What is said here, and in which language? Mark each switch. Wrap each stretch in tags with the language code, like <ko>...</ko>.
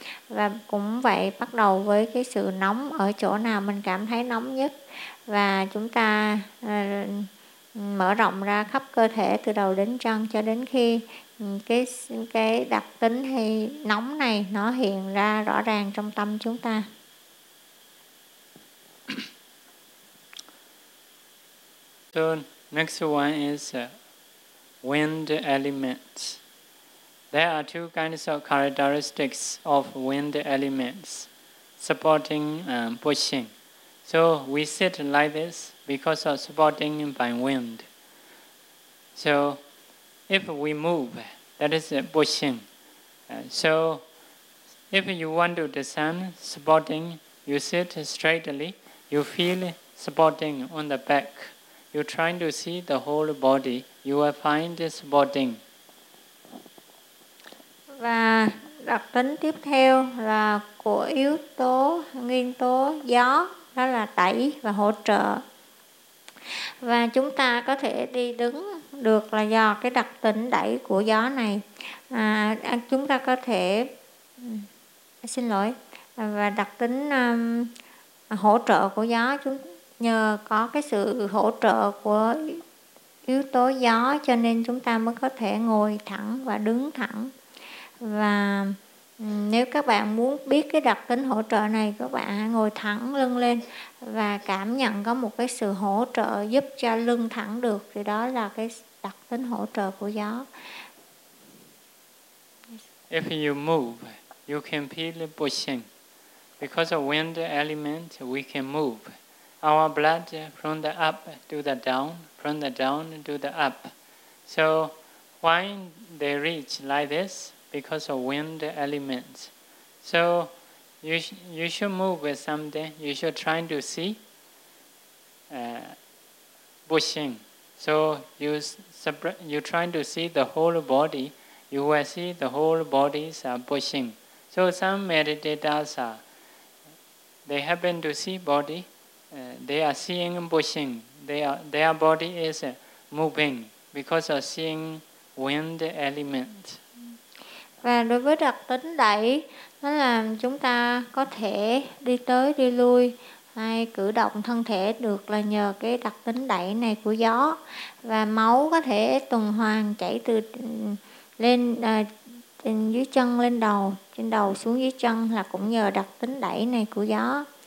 <vi>Và cũng vậy, bắt đầu với cái sự nóng ở chỗ nào mình cảm thấy nóng nhất, và chúng ta mở rộng ra khắp cơ thể từ đầu đến chân cho đến khi cái đặc tính hay nóng này nó hiện ra rõ ràng trong tâm chúng ta.</vi> <en>So next one is wind elements. There are two kinds of characteristics of wind elements supporting and pushing. So we sit like this because of supporting by wind. So if we move, that is pushing. So if you want to descend supporting, you sit straightly, you feel supporting on the back. You're trying to see the whole body, you will find supporting.</en> <vi>Và đặc tính tiếp theo là của yếu tố, nguyên tố gió, đó là đẩy và hỗ trợ. Và chúng ta có thể đi đứng được là do cái đặc tính đẩy của gió này. Chúng ta có thể, xin lỗi, và đặc tính hỗ trợ của gió, nhờ có cái sự hỗ trợ của yếu tố gió cho nên chúng ta mới có thể ngồi thẳng và đứng thẳng. Và nếu các bạn muốn biết cái đặc tính hỗ trợ này, các bạn hãy ngồi thẳng lưng lên và cảm nhận có một cái sự hỗ trợ giúp cho lưng thẳng được, thì đó là cái đặc tính hỗ trợ của gió.</vi> <en>If you move, you can feel pushing. Because of wind element, we can move. Our blood from the up to the down, from the down to the up. So why they reach like this? Because of wind elements. So you should move with something. You should try to see pushing. So you try to see the whole body. You will see the whole bodies are pushing. So some meditators, they happen to see body. They are seeing pushing. Their body is moving because of seeing wind elements.</en> <vi>Và đối với đặc tính đẩy đó là chúng ta có thể đi tới đi lui hay cử động thân thể được là nhờ cái đặc tính đẩy này của gió, và máu có thể tuần hoàn chảy từ lên trên dưới chân lên đầu, trên đầu xuống dưới chân là cũng nhờ đặc tính đẩy này của gió.</vi>